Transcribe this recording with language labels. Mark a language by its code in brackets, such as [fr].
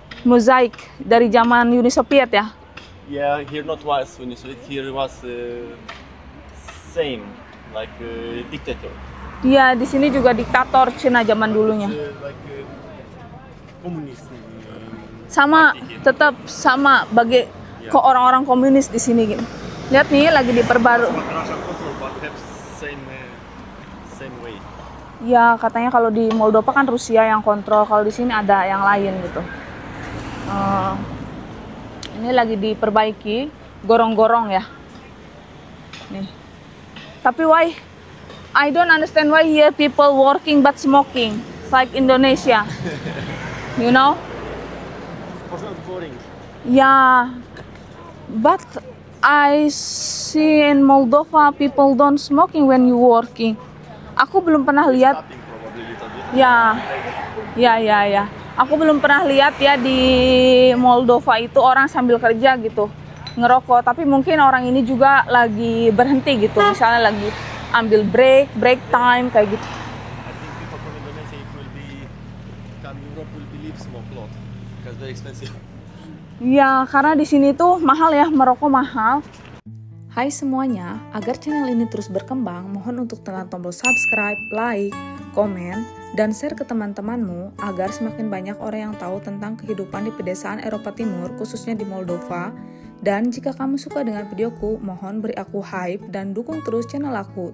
[id] mozaik dari zaman Uni Soviet ya. [en] Yeah, here not was Uni Soviet. Here was same like dictator. [id] Iya, di sini juga diktator Cina zaman dulunya. [en] Like komunis. [id] Sama, tetap sama bagi ke orang-orang komunis di sini gitu. Lihat nih lagi diperbarui. [en] Russian control, but have same way. [id] Ya, katanya kalau di Moldova kan Rusia yang kontrol, kalau di sini ada yang lain gitu. Ini lagi diperbaiki, gorong-gorong ya. Nih. Tapi [en] why? I don't understand why here people working but smoking, like Indonesia. You know? Was not boring. Yeah, but I see in Moldova people don't smoking when you working. [id] Aku belum pernah lihat. [en] Stopping probably little bit. [id] Ya. Aku belum pernah lihat ya di Moldova itu orang sambil kerja gitu ngerokok. Tapi mungkin orang ini juga lagi berhenti gitu. Misalnya lagi ambil break time kayak gitu. [en] I think people from Indonesia if will be come Europe will believe smoke a lot because very expensive. [id] Ya, karena di sini tuh mahal ya, merokok mahal. Hai semuanya, agar channel ini terus berkembang, mohon untuk tekan tombol subscribe, like, komen, dan share ke teman-temanmu agar semakin banyak orang yang tahu tentang kehidupan di pedesaan Eropa Timur, khususnya di Moldova. Dan jika kamu suka dengan videoku, mohon beri aku hype dan dukung terus channel aku.